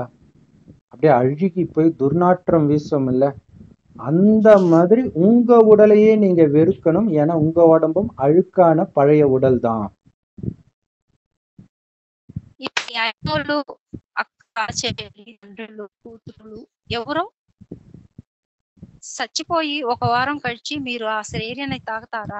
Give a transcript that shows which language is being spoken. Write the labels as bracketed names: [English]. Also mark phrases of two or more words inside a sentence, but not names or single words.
[Tamil] அப்படியே அழுகி போய் துர்நாற்றம் வீசும் இல்ல, அந்த மாதிரி உங்க உடலையே நீங்க வெறுக்கணும். ஏன்னா உங்க உடம்பும் அழுக்கான பழைய உடல் தான். [Telugu] ఇప్పుడు అక్క, చెల్లి, తండ్రులు, కూతురులు ఎవరు చచ్చిపోయి ఒక వారం కలిసి మీరు ఆ శరీరాన్ని తాగుతారా?